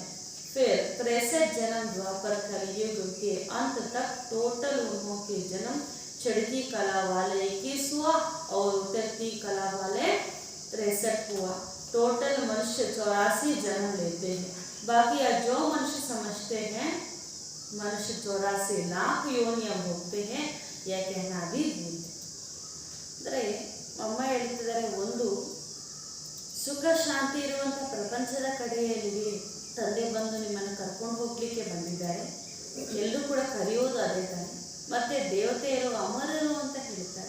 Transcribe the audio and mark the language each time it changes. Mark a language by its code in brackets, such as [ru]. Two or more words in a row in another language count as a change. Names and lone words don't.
[hi] फिर 63 जन्म द्वापर कलयुग के अंत तक टोटल उन्हों के जन्म चढ़ती कला वाले 21 हुआ और उतरती कला वाले 63 हुआ। टोटल मनुष्य 84 जन्म लेते हैं। बाकी जो मनुष्य समझते हैं मनुष्य 84 लाख योनियां भोगते हैं, यह कहना भी भूल। [kn] ಅಂದರೆ ಅಮ್ಮ ಹೇಳ್ತಿದ್ದಾರೆ, ಒಂದು ಸುಖ ಶಾಂತಿ ಇರುವಂಥ ಪ್ರಪಂಚದ ಕಡೆಯಲ್ಲಿ ತಂದೆ ಬಂದು ನಿಮ್ಮನ್ನು ಕರ್ಕೊಂಡು ಹೋಗ್ಲಿಕ್ಕೆ ಬಂದಿದ್ದಾರೆ. ಎಲ್ಲರೂ ಕೂಡ ಕರೆಯೋದು ಅದೇ ತಾನೆ. ಮತ್ತೆ ದೇವತೆಯರು ಅಮರರು ಅಂತ ಹೇಳ್ತಾರೆ.